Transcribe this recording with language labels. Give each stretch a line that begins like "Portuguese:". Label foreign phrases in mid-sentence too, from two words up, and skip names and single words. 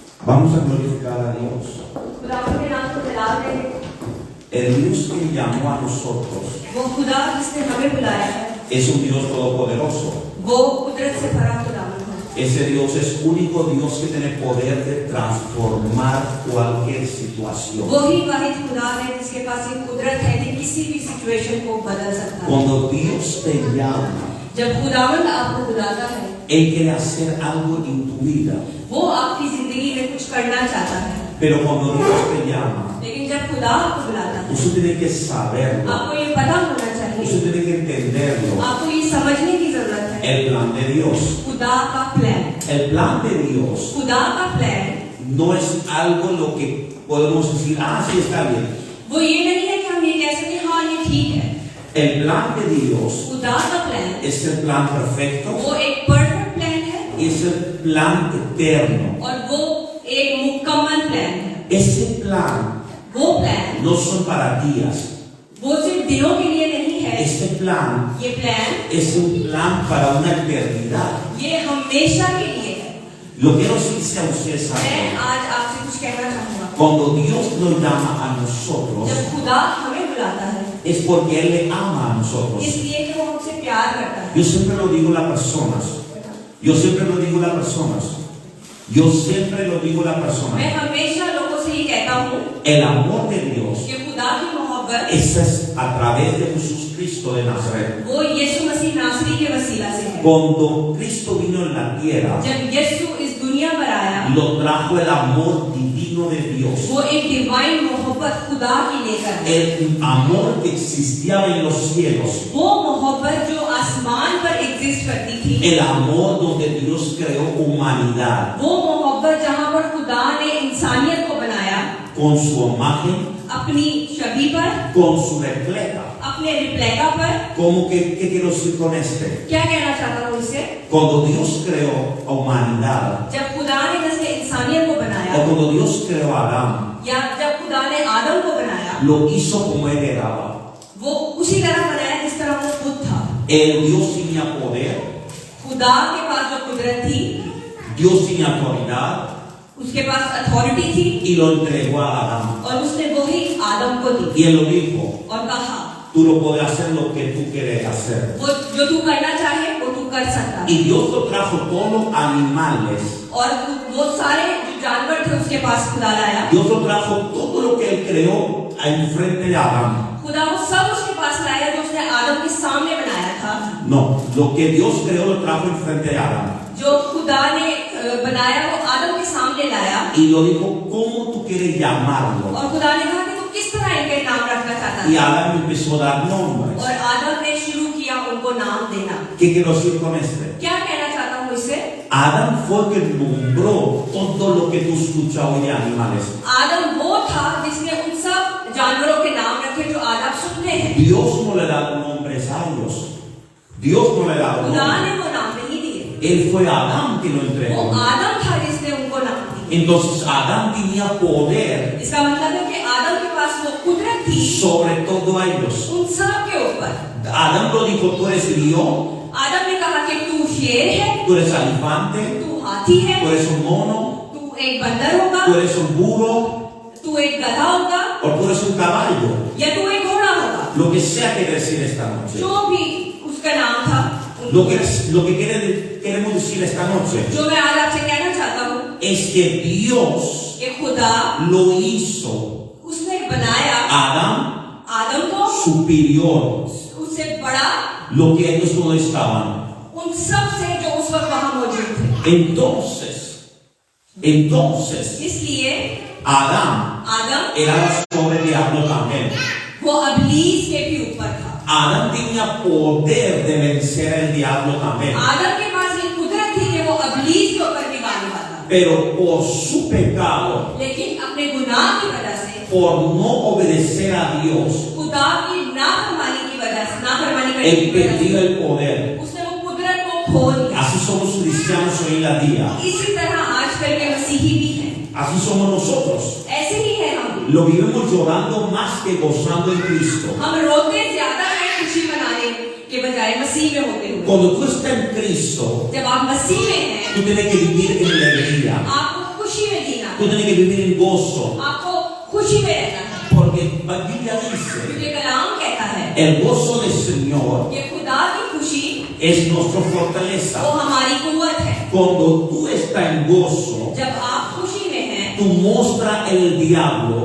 Spanish: Vamos a glorificar a Dios.
Hindi: खुदावंद के नाम को जलाल देंगे।
Spanish: El Dios que llamó a nosotros
Hindi: वो खुदा जिसने हमें बुलाया है,
Spanish: es un Dios todopoderoso.
Hindi: वो कुदरत से भरा खुदावंद है।
Spanish: Ese Dios es único Dios que tiene poder de transformar cualquier situación.
Hindi: वही वाहिद खुदा है जिसके पास ये कुदरत है कि किसी भी सिचुएशन को बदल सकता है।
Spanish: Cuando Dios te llama,
Hindi: जब खुदावंद आपको बुलाता है,
Spanish: Él quiere hacer algo en tu vida.
Hindi: वो आपकी जिंदगी में कुछ करना चाहता है।
Spanish: Pero cuando Dios te llama,
Hindi: लेकिन जब खुदा आपको बुलाता है,
Spanish: usted tiene que saberlo.
Hindi: आपको ये पता होना चाहिए,
Spanish: Usted tiene que entenderlo.
Hindi: आपको ये समझने की जरूरत है।
Spanish: El plan de Dios.
Hindi: खुदा का प्लान,
Spanish: El plan de Dios
Hindi: खुदा का प्लान
Spanish: no es algo lo que podemos decir, ah, sí está bien.
Hindi: वो ये नहीं है कि हम ये कह सकें हाँ ये ठीक है।
Spanish: El plan de Dios
Hindi: खुदा का प्लान
Spanish: es el plan perfecto,
Hindi: वो एक
English: perfect plan
Hindi: है
Spanish: es el plan eterno.
Hindi: और वो एक मुकम्मल प्लान है।
Spanish: Ese plan
Hindi: वो प्लान
Spanish: no son para días.
Hindi: वो सिर्फ दिनों के लिए नहीं है,
Spanish: Este plan
Hindi: ये प्लान
Spanish: es un plan para una eternidad.
Hindi: ये हमेशा के लिए है।
Spanish: Lo quiero decirse a ustedes
Hindi: मैं
Spanish: algo.
Hindi: आज आपसे कुछ कहना चाहूँगा।
Spanish: Cuando Dios nos llama a nosotros,
Hindi: जब खुदा हमें बुलाता है,
Spanish: es porque Él le ama a nosotros.
Hindi: इसलिए कि वो हमसे प्यार करता है।
Spanish: Yo siempre lo digo a las personas. Yo siempre lo digo a las personas. Yo siempre lo digo a las personas.
Hindi: मैं हमेशा लोगों से ये कहता हूँ
Spanish: El amor de Dios
Hindi: कि खुदा की मोहब्बत
Spanish: esa es a través de Jesús Cristo de Nazaret.
Hindi: वो यीशु मसीह नासरी के वसीला से है।
Spanish: Cuando Cristo vino en la tierra,
Hindi: जब यीशु इस दुनिया पर आया,
Spanish: lo trajo el amor divino de Dios.
Hindi: वो एक डिवाइन मोहब्बत खुदा की लेकर आया।
Spanish: El amor que existía en los cielos.
Hindi: वो मोहब्बत जो आसमान पर एग्जिस्ट करती थी,
Spanish: El amor donde Dios creó humanidad.
Hindi: वो मोहब्बत जहाँ पर खुदा ने इंसानियत को बनाया
Spanish: Con su imagen,
Hindi: अपनी छवि पर,
Spanish: con su refleja.
Hindi: अपने रिप्लेका पर।
Spanish: ¿Cómo que qué quiero decir con este?
Hindi: क्या कहना चाहता हूँ इससे?
Spanish: Cuando Dios creó a humanidad,
Hindi: जब खुदा ने जैसे इंसानियत को
Spanish: o
Hindi: बनाया,
Spanish: cuando Dios creó a Adán,
Hindi: या जब खुदा ने आदम को बनाया,
Spanish: lo hizo como él era.
Hindi: वो उसी तरह बनाया जिस तरह वो खुद था।
Spanish: El Dios tenía poder,
Hindi: खुदा के पास जो कुदरत थी,
Spanish: Dios tenía autoridad
Hindi: उसके पास अथॉरिटी थी,
Spanish: y lo entregó a Adán.
Hindi: और उसने वो ही आदम को दी
Spanish: Y él lo dijo,
Hindi: और कहा
Spanish: tú no puedes hacer lo que tú quieres hacer.
Hindi: वो जो तू करना चाहे वो तू कर सकता है।
Spanish: Y Dios lo trajo todos los animales.
Hindi: और वो सारे जो जानवर थे उसके पास खुदा लाया।
Spanish: Dios lo trajo todo lo que él creó enfrente de Adán.
Hindi: खुदा वो सब उसके पास लाया जो उसने आदम के सामने बनाया था।
Spanish: No, lo que Dios creó lo trajo enfrente de Adán.
Hindi: जो खुदा ने बनाया वो आदम के सामने लाया
Spanish: Y lo dijo, ¿cómo tú quieres llamarlo?
Hindi: और खुदा ने कहा कि तू किस तरह इनके नाम रखना चाहता
Spanish: Y
Hindi: है।
Spanish: Adán empezó a dar nombres.
Hindi: और आदम ने शुरू किया उनको नाम देना।
Spanish: ¿Qué quiero decir con este?
Hindi: क्या कहना चाहता हूँ इससे?
Spanish: Adán fue el que nombró todo lo que tú escuchas hoy de animales.
Hindi: आदम वो था जिसने उन सब जानवरों के नाम रखे जो आज आप सुनते हैं।
Spanish: Dios no le da nombres a ellos. Dios no le da
Hindi: खुदा
Spanish: nombres.
Hindi: ने वो नाम नहीं दिए,
Spanish: Él fue Adán que lo
Hindi: वो
Spanish: entregó.
Hindi: आदम था जिसने उनको नाम दिए।
Spanish: Entonces Adán tenía poder
Hindi: इसका मतलब है कि आदम के पास वो कुदरत थी
Spanish: sobre todo ellos.
Hindi: उन सब के ऊपर।
Spanish: Adán lo dijo, tú eres león,
Hindi: आदम ने कहा कि तू शेर है,
Spanish: tú eres elefante,
Hindi: तू हाथी है,
Spanish: tú eres un mono,
Hindi: तू एक बंदर होगा,
Spanish: tú eres un burro
Hindi: तू एक गधा होगा,
Spanish: o tú eres un caballo.
Hindi: या तू एक घोड़ा होगा।
Spanish: Lo que sea que decir esta noche.
Hindi: जो भी उसका नाम था,
Spanish: Lo que queremos decir esta noche
Hindi: जो मैं आज आपसे कहना चाहता हूँ
Spanish: es que Dios
Hindi: कि खुदा
Spanish: lo hizo
Hindi: उसने बनाया
Spanish: Adán
Hindi: आदम को
Spanish: superior,
Hindi: उससे बड़ा
Spanish: lo que ellos no estaban.
Hindi: उन सब से जो उस वक्त वहां मौजूद थे।
Spanish: Entonces,
Hindi: इसलिए
Spanish: Adán
Hindi: आदम
Spanish: era sobre el diablo también.
Hindi: वो अबलीस के भी ऊपर था।
Spanish: Adán tenía poder de vencer al diablo también.
Hindi: आदम के पास ये कुदरत थी कि वो अबलीस के ऊपर भी गाली पाता,
Spanish: Pero por su pecado,
Hindi: लेकिन अपने गुनाह की वजह से,
Spanish: por no obedecer a Dios,
Hindi: खुदा की नाफरमानी की वजह से, नाफरमानी करने
Spanish: él
Hindi: की वजह
Spanish: perdió
Hindi: से
Spanish: el poder.
Hindi: उसने वो कुदरत को खो दिया।
Spanish: Así somos cristianos hoy en día.
Hindi: इसी तरह आजकल के मसीही भी हैं,
Spanish: Así somos nosotros.
Hindi: ऐसे ही है हम।
Spanish: Lo vivimos llorando más que gozando en Cristo.
Hindi: हम रोते ज्यादा है खुशी मनाने के बजाय मसीह में होते हुए।
Spanish: Cuando tú estás en Cristo,
Hindi: जब आप मसीह में हैं,
Spanish: tú tienes que vivir en alegría.
Hindi: आपको खुशी में जीना,
Spanish: Tú tienes que vivir en gozo.
Hindi: आपको खुशी में रहना है,
Spanish: Porque la Biblia dice,
Hindi: क्योंकि कलाम कहता है
Spanish: el gozo del Señor
Hindi: कि खुदा की खुशी
Spanish: es nuestra
Hindi: वो
Spanish: fortaleza.
Hindi: हमारी कुव्वत है।
Spanish: Cuando tú estás en gozo,
Hindi: जब आप खुशी में हैं,
Spanish: tú muestras el diablo,